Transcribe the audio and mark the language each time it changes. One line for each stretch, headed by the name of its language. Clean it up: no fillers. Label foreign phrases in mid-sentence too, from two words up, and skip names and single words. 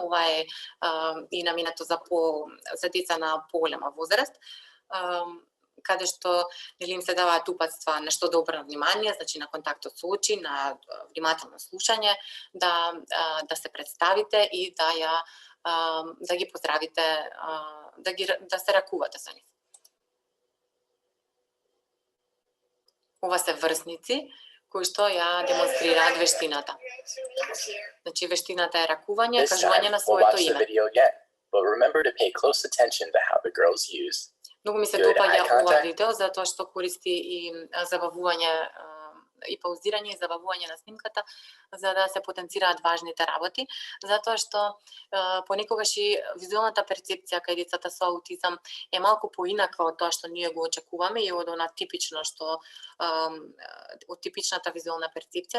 Macedonian: Ова е и наменето за деца на поголема возраст, каде што нели им се даваат упатства на што да обрнат внимание, значи на контактот со очи, на внимателно слушање, да се представите и да ги поздравите, да се ракувате со нив. Ова се врсници кои што ја демонстрираат вештината. Значи вештината е ракување,
English: This
Macedonian: кажување
English: time,
Macedonian: на
English: we'll
Macedonian: своето
English: watch the
Macedonian: име.
English: video again, but remember to pay close attention to how the girls use
Macedonian: Многу ми се
English: Good
Macedonian: допаѓа
English: eye
Macedonian: ова
English: contact.
Macedonian: видео затоа што користи и забавување и паузирање и забавување на снимката за да се потенцираат важните работи, затоа што понекогаш и визуелната перцепција кај децата со аутизам е малку поинака од тоа што ние го очекуваме и од она типично што од типичната визуелна перцепција.